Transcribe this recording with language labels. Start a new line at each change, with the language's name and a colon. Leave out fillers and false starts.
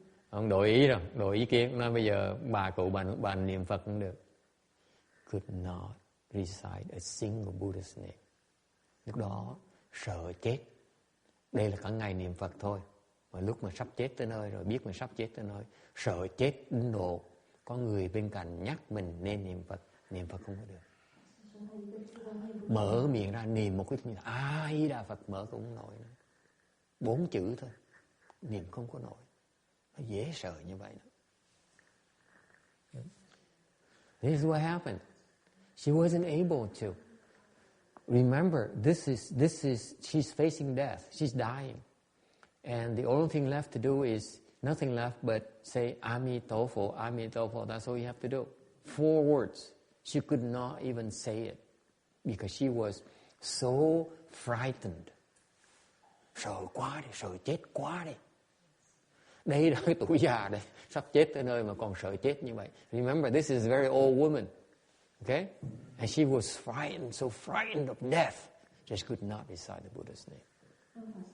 Vietnamese: Ông đổi ý rồi, đổi ý kiến, nói bây giờ bà cụ bà niệm Phật cũng được.
English: Could not recite a single Buddha's name.
Vietnamese: Lúc đó sợ chết. Đây là cả ngày niệm Phật thôi. Mà lúc mà sắp chết tới nơi rồi, biết mình sắp chết tới nơi, sợ chết đến độ có người bên cạnh nhắc mình nên niệm Phật không có được. Mở miệng ra niệm một cái A Di Đà Phật mở cũng không nổi nữa. 4 chữ thôi, niệm không có nổi. Nó dễ sợ như vậy đó.
English: This is what happened. She wasn't able to. Remember, this is she's facing death. She's dying. And the only thing left to do is nothing left but say Amitabha, Amitabha. That's all you have to do. 4 words. She could not even say it because she was so frightened.
Vietnamese: Sợ quá đi, sợ chết quá đi. Đây là cái tuổi già đây, sắp chết tới nơi mà còn sợ chết như vậy.
English: Remember, this is a very old woman. Okay? And she was frightened, so frightened of death, just could not recite the Buddha's name.